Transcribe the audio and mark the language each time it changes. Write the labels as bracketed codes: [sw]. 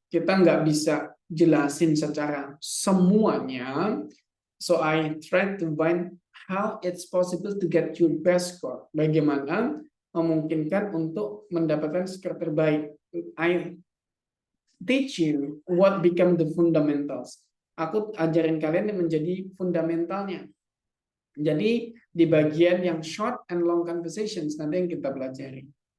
[id] Kita nggak bisa jelasin secara semuanya. [en] So I try to find how it's possible to get your best score. [id] Bagaimana memungkinkan untuk mendapatkan skor terbaik. [en] I teach you what become the fundamentals. [id] Aku ajarin kalian yang menjadi fundamentalnya. Jadi di bagian yang [en] short and long conversations [id] nanti yang kita pelajari.